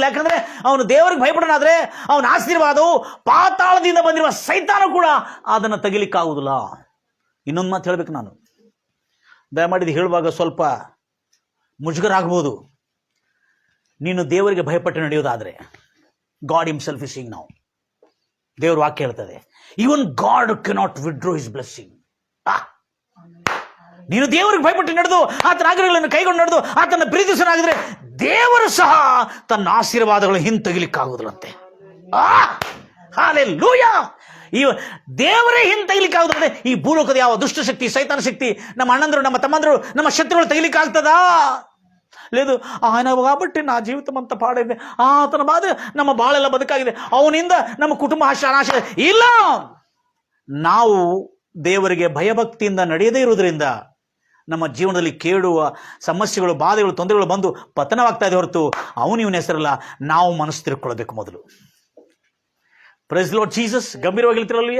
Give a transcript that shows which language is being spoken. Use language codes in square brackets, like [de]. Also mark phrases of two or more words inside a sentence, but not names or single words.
[kn] ಯಾಕಂದ್ರೆ ಅವನು ದೇವರಿಗೆ ಭಯಪಡೋನಾದ್ರೆ ಅವನ ಆಶೀರ್ವಾದವು ಪಾತಾಳದಿಂದ ಬಂದಿರುವ ಸೈತಾನ ಕೂಡ ಅದನ್ನು ತೆಗಿಲಿಕ್ಕಾಗುವುದಿಲ್ಲ. ಇನ್ನೊಂದು ಮಾತು ಹೇಳ್ಬೇಕು ನಾನು, ದಯಮಾಡಿ ಹೇಳುವಾಗ ಸ್ವಲ್ಪ ಮುಜುಗರ ಆಗ್ಬೋದು. ನೀನು ದೇವರಿಗೆ ಭಯಪಟ್ಟು ನಡೆಯೋದಾದ್ರೆ, [en] God himself is seeing now. [kn] ದೇವರ ವಾಕ್ಯ ಹೇಳ್ತದೆ, [en] Even God cannot withdraw his blessing. [kn] ನೀನು ದೇವರಿಗೆ ಭಯಪಟ್ಟು ನಡೆದು ಆತನ ಆಜ್ಞೆಗಳನ್ನು ಕೈಗೊಂಡು ನಡೆದು ಆತನ ಪ್ರೀತಿಸನಾಗಿದ್ರೆ ದೇವರು ಸಹ ತನ್ನ ಆಶೀರ್ವಾದಗಳು ಹಿಂತೆಗಿಲಿಕ್ಕಾಗುವುದಿಲ್ಲಂತೆ. ಹಲ್ಲೆಲೂಯಾ. ಈ ದೇವರೇ ಹಿಂತೆಗಿಲಿಕ್ಕಾಗುತ್ತದೆ. ಈ ಭೂಲೋಕದ ಯಾವ ದುಷ್ಟಶಕ್ತಿ, ಸೈತಾನ ಶಕ್ತಿ, ನಮ್ಮ ಅಣ್ಣಂದ್ರು, ನಮ್ಮ ತಮ್ಮಂದ್ರು, ನಮ್ಮ ಶತ್ರುಗಳು ತೆಗಿಲಿಕ್ಕಾಗ್ತದಾ? [te] లేదు ఆయన కాబట్టి నా జీవితం అంతా పాడైంది, ఆతన బాధ [kn] ನಮ್ಮ ಬಾಳೆಲ್ಲ ಬದುಕಾಗಿದೆ, ಅವನಿಂದ ನಮ್ಮ ಕುಟುಂಬ ನಾಶ ಇಲ್ಲ. ನಾವು ದೇವರಿಗೆ ಭಯಭಕ್ತಿಯಿಂದ ನಡೆಯದೇ ಇರುವುದರಿಂದ ನಮ್ಮ ಜೀವನದಲ್ಲಿ ಕೇಳುವ ಸಮಸ್ಯೆಗಳು, ಬಾಧೆಗಳು, ತೊಂದರೆಗಳು ಬಂದು ಪತನವಾಗ್ತಾ ಇದೆ ಹೊರತು ಅವನು ಇವನ ಹೆಸರಲ್ಲ. ನಾವು ಮನಸ್ಸು ತಿಳ್ಕೊಳ್ಬೇಕು ಮೊದಲು. [en] Praise Lord Jesus. [kn] ಗಂಭೀರವಾಗಿ ಹೇಳ್ತಿರಲ್ವಿಯ?